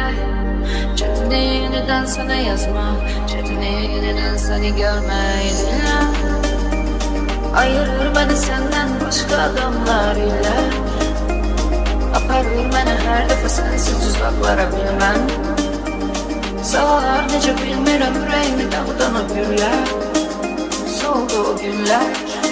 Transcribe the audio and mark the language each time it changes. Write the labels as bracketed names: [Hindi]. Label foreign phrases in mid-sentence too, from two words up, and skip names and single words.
[Turkish] Çetinliğinden sana yazma, çetinliğinden seni görmeyi dinle. Ayırır beni senden başka adamlar ile. Aparır beni her defa sensiz uzaklara bilmem. [Azerbaijani] Sağlar necə bilmirəm, ürəyimdə dağıdan o güllər. Soldu o günlər.